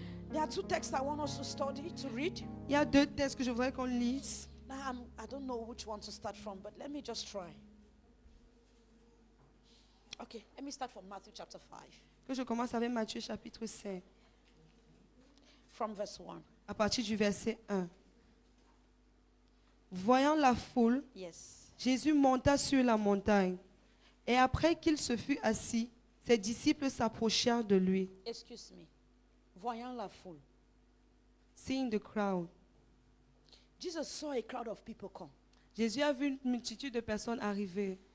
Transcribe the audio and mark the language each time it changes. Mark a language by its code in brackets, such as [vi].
[en] There are two texts I want us to study, to read. [fr] Il y a deux textes que je voudrais qu'on lise. [en] Now, I don't know which one to start from, but let me just try. Okay, let me start from Matthew chapter 5, [fr] Que je commence avec Matthieu chapitre 5, [en] from verse 1. [fr] à partir du verset 1. Voyant la foule, [en] Yes. [fr] Jésus monta sur la montagne. Et après qu'il se fut assis, ses disciples s'approchèrent de lui. [en] Excuse me. [fr] Voyant la foule. [en] Seeing the crowd. Jesus saw a crowd of people come, Jésus a vu une multitude de personnes arriver.